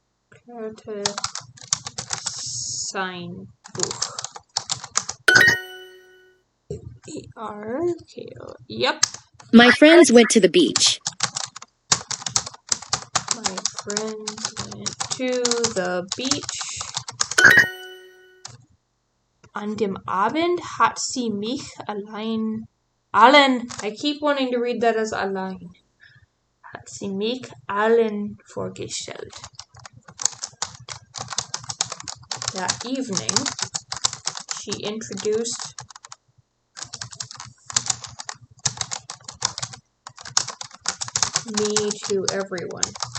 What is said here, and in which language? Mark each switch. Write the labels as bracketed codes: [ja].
[de] Karte sein Buch. [en] E-R-K-O. Yep. My friends went to the beach. My friends went to the beach. [de] An dem Abend hat sie mich allen. [en] I keep wanting to read that as allein. [de] Hat sie mich allen vorgestellt. [en] That evening, she introduced me to everyone.